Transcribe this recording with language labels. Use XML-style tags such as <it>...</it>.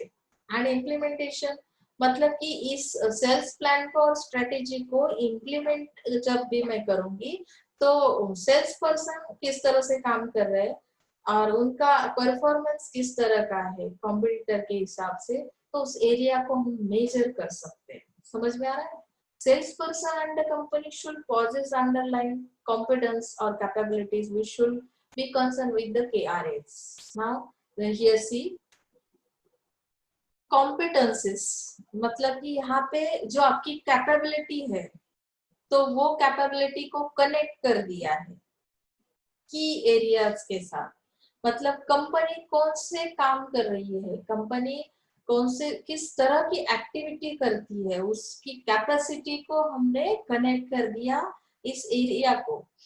<hi>And implementation, मतलब कि इस सेल्स प्लान को और स्ट्रेटेजी को इम्प्लीमेंट जब भी मैं करूंगी, तो सेल्स पर्सन किस तरह से काम कर रहे हैं और उनका परफॉर्मेंस किस तरह का है कॉम्पिटिटर के हिसाब से, तो उस एरिया को हम मेजर कर सकते हैं। समझ में आ रहा है?</hi> <en>Salesperson and the company should possess underlying competence or capabilities which should be concerned with the KRAs. Now, here see competencies,</en> <hi>मतलब कि यहाँ पे जो आपकी कैपेबिलिटी है, तो वो कैपेबिलिटी को कनेक्ट कर दिया है की एरियाज के साथ। मतलब कंपनी कौन से काम कर रही है, कंपनी कौन से किस तरह की एक्टिविटी करती है, उसकी कैपेसिटी को हमने कनेक्ट कर दिया इस एरिया को।</hi>